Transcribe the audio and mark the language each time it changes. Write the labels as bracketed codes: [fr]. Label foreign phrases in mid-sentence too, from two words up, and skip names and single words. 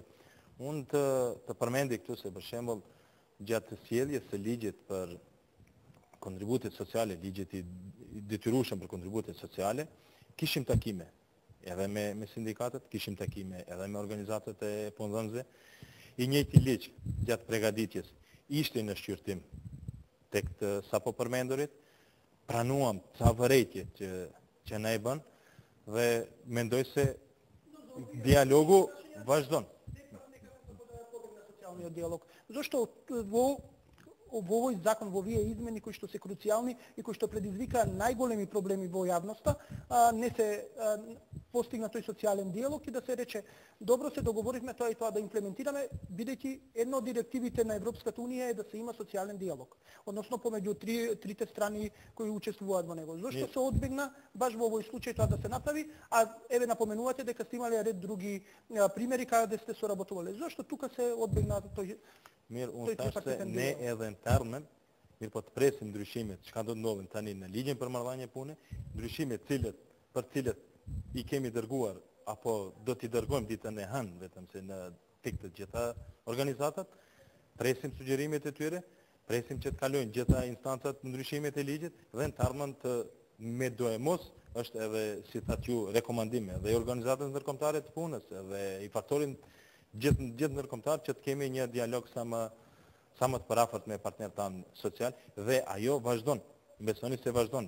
[sq] Unë të përmendi këtu se për shembull gjatë sjelljes së ligjit për kontributet sociale, ligjit i detyrueshëm për kontributet sociale, kishim takime edhe me sindikatët, kishim takime edhe me organizatat e punëdhënësve. I njëjti ligj gjatë përgatitjes ishte në shqyrtim tek të sapo përmendurit, pranuam ca vërejtje që na e bën dhe mendoj se dialogu vazhdon. [mk] Социјалниот диалог. Зошто во овој закон, во овие измени кои што се круцијални и кои што предизвика најголеми проблеми во јавноста, не се постигна тој социјален диалог и да се рече добро се договоривме тоа и тоа да имплементираме, бидејќи една од директивите на Европската унија е да се има социјален диалог, односно помеѓу трите страни кои учествуваат во него. Зошто се одбегна баш во овој случај тоа да се направи, а еве напоменувате дека сте имале ред други примери каде сте соработувале. Зошто тука се одбегна тој? [sq] Mirë, unë thash se ne edhe në termen, mirë po të presim ndryshimet, çka do të ndodhin tani në ligjin për marrëdhënie pune, ndryshimet për cilët i kemi dërguar apo do t'i dërgojmë ditën e hënë, vetëm se në tek të gjitha organizatat, presim sugjerimet e tyre, presim që të kalojnë gjitha instancat ndryshimet e ligjit dhe në termen të me do e mos është edhe si thatë ju rekomandime dhe i organizatës ndërkombëtare të punës dhe i faktorin gjithë ndërkombëtar që të kemi një dialog sa më të parafort me partnerët tanë social dhe ajo vazhdon, besoni se vazhdon.